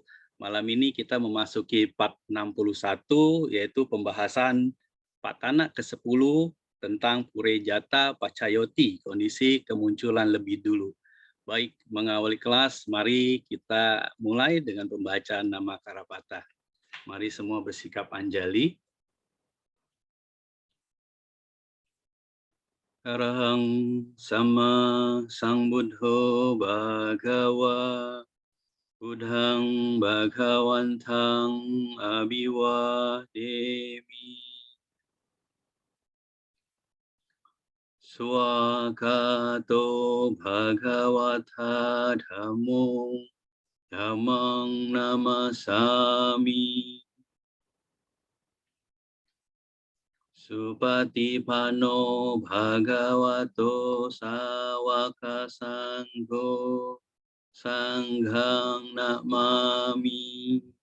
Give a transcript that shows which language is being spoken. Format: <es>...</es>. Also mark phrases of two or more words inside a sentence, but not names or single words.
<id>Malam ini kita memasuki part 61, yaitu pembahasan Patana ke-10 tentang</id> <pi>Purejata Pacayoti,</pi> <id>kondisi kemunculan lebih dulu. Baik, mengawali kelas, mari kita mulai dengan pembacaan nama Karapata. Mari semua bersikap anjali.</id> <pi>Arahang sama Sangbuddho Bhagawa Buddhang Bhagawantang Abhiwademi Swagato Bhagavata Dhammo Dhammang Namasami Supatipano Bhagavato Sawaka Sangho Sanghang Namami.</pi>